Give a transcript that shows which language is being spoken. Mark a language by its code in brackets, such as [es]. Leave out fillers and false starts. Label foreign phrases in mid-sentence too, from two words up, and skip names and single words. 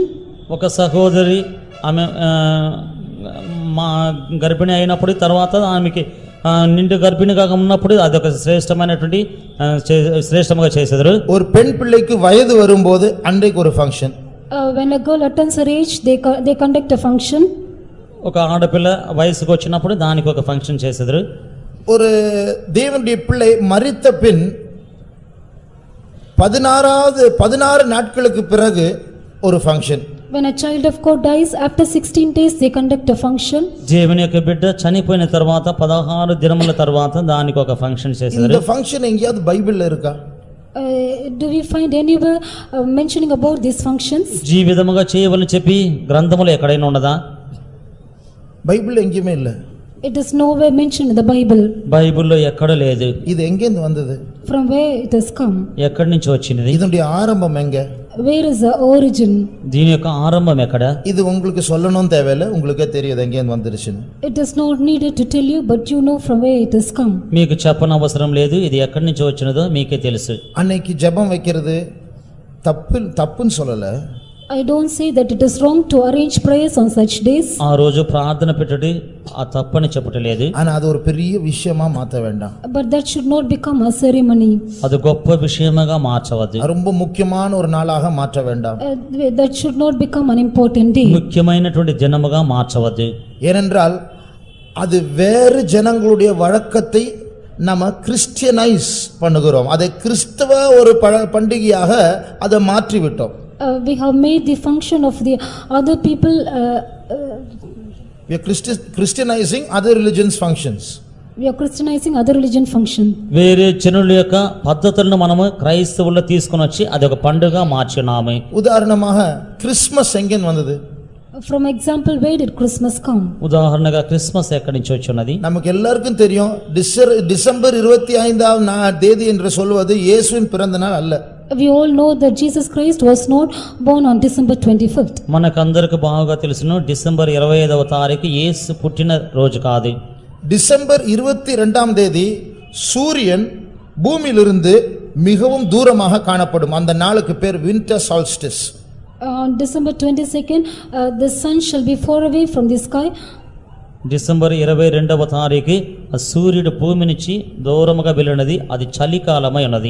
[te] ఒక సహోదరి ఆమె గర్భిణి అయినప్పుడు తర్వాత ఆమెకి నిండు గర్భిణిగా ఉన్నప్పుడు అదొక శ్రేష్టమైనటువంటి శ్రేష్టముగా చేసేదారు. [ta] ஒரு பெண் பிள்ளைக்கு வயது வரும்போது அன்றைக்கு ஒரு ஃபங்க்ஷன். [en] When a girl attains her age, they conduct a function. [te] ఒక ఆడపిల్ల వయసుకు వచ్చినప్పుడు దానికి ఒక ఫంక్షన్ చేసేదారు. [ta] ஒரு தேவனுடைய பிள்ளை மரித்த பின் 16 நாட்களுக்கு பிறகு ஒரு ஃபங்க்ஷன். [en] When a child of God dies, after 16 days they conduct a function. [te] దేవుని యొక్క బిడ్డ చనిపోయిన తర్వాత 16 దినముల తర్వాత దానికి ఒక ఫంక్షన్ చేసేదారు. [ta] இந்த ஃபங்க்ஷன் எங்கேயாவது பைபிள்ல இருக்கா? [en] Do we find anywhere mentioning about these functions? [te] ఈ విధముగా చేయవలని చెప్పి గ్రంథములో ఎక్కడైనా ఉన్నదా? [ta] பைபிள் எங்கேயுமே இல்ல. [en] It is nowhere mentioned in the Bible. [te] బైబిల్లో ఎక్కడ లేదు. [ta] இது எங்கேந்து வந்தது? [en] From where it has come? [te] ఎక్కడి నుంచి వచ్చినది? [ta] இதனுடைய ஆரம்பம் எங்க? [en] Where is the origin? [te] దీని యొక్క ఆరంభం ఎక్కడ? [ta] இது உங்களுக்கு சொல்லணும் தேவையில்லை, உங்களுக்கே தெரியுது எங்கேந்து வந்துருச்சுன்னு. [en] It is not needed to tell you, but you know from where it has come. [te] మీకు చెప్పనవసరం లేదు, ఇది ఎక్కడి నుంచి వచ్చినదో మీకే తెలుసు. [ta] அன்னைக்கு ஜெபம் வைக்கிறது தப்புன்னு சொல்லல. [en] I don't say that it is wrong to arrange prayers on such days. [te] ఆ రోజు ప్రార్థన పెట్టడి ఆ తప్పని చెప్పటలేదు. [ta] ஆனா அது ஒரு பெரிய விஷயமா மாத்த வேண்டாம். [en] But that should not become a ceremony. [te] అది గొప్ప విషయముగా మార్చవద్దు. [ta] ரொம்ப முக்கியமான ஒரு நாளாக மாற்ற வேண்டாம். [en] That should not become an important day. [te] ముఖ్యమైనటువంటి దినముగా మార్చవద్దు. [ta] ஏனென்றால் அது வேறு ஜனங்களுடைய வழக்கத்தை நம்ம கிறிஸ்டியனைஸ் பண்ணுகிறோம். அதை கிறிஸ்தவ ஒரு பண்டிகையாக அதை மாற்றி விட்டோம். [en] We have made the function of the other people we are Christianizing other religions functions. We are Christianizing other religion function. [te] వేరే జనుల యొక్క పద్ధతులను మనము క్రైస్తవుల్లో తీసుకొని వచ్చి అది ఒక పండుగ మార్చున్నాము. [ta] உதாரணமாக கிறிஸ்மஸ் எங்கே வந்தது? [en] From example, where did Christmas come? [te] ఉదాహరణగా క్రిస్మస్ ఎక్కడి నుంచి వచ్చున్నది? [ta] நமக்கு எல்லாருக்கும் தெரியும், டிசம்பர் 25ஆம் தேதி என்று சொல்வது இயேசுவின் பிறந்த நாள் அல்ல. [en] We all know that Jesus Christ was not born on December 25th. [te] మనకందరికి బాగా తెలుసును, డిసెంబర్ 25వ తారీఖు యేసు పుట్టిన రోజు కాదు. [ta] டிசம்பர் 22ஆம் தேதி சூரியன் பூமியிலிருந்து மிகவும் தூரமாக காணப்படும். அந்த நாளுக்கு பேர் [en] winter solstice. On December 22nd, the sun shall be far away from the sky. [te] డిసెంబర్ 22వ తారీఖు సూర్యుడు భూమి నుంచి దూరముగా వెళ్ళినది, అది చలికాలమై ఉన్నది.